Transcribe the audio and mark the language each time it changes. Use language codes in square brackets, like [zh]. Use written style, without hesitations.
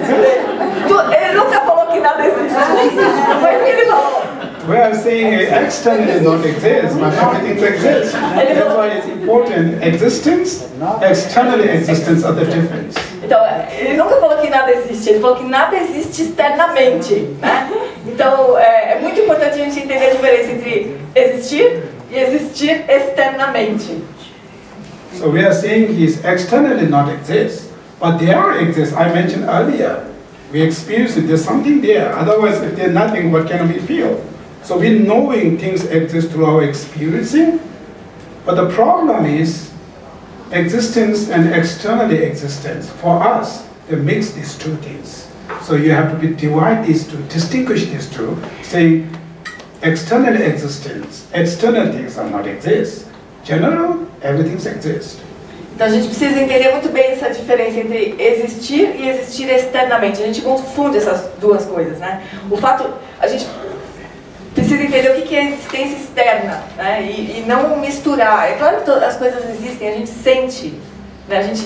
[pt] Ele nunca falou que nada existe. Mas ele falou. [en] We are saying externally not exist, but everything exists. That's why it's important. Existence, externally existence are the difference. [pt] Então, ele nunca falou que nada existe, ele falou que nada existe externamente, né? Então, é muito importante a gente entender a diferença entre existir e existir externamente. [en] So we are saying he's externally not exist, but there exists. I mentioned earlier, we experience it, there's something there. Otherwise, if there's nothing, what can we feel? So we're knowing things exist through our experiencing, but the problem is existence and externally existence. For us, they mix these two things. So you have to divide these two, distinguish these two, say externally existence, external things are not exist. General, everything exists. [pt] Então a gente precisa entender muito bem essa diferença entre existir e existir externamente. A gente confunde essas duas coisas, né? O fato, a gente precisa entender o que é existência externa, né? E não misturar. É claro que as coisas existem, a gente sente, né?